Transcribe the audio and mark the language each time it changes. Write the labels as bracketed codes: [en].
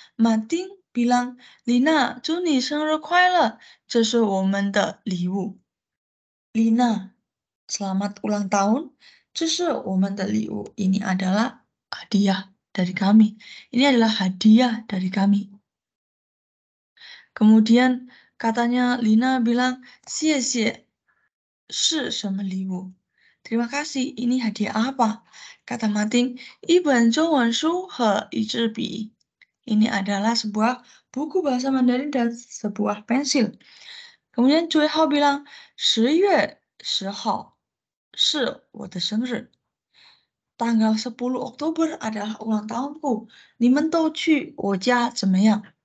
[id] Mating bilang, [zh] Lina, 祝你生日快乐，这是我们的礼物. [id] Lina, selamat ulang tahun, [zh] 这是我们的礼物. [id] Ini adalah hadiah dari kami. Ini adalah hadiah dari kami. Kemudian katanya Lina bilang, [zh] 谢谢 是什么礼物? [id] Terima kasih, ini hadiah apa? Kata Mating, [zh] 一本中文书和一支笔. [id] Ini adalah sebuah buku bahasa Mandarin dan sebuah pensil. Kemudian Cui Hao bilang, [zh] 10月10号是我的生日. [id] Tanggal 10 Oktober adalah ulang tahunku. [zh] 你们都去我家怎么样?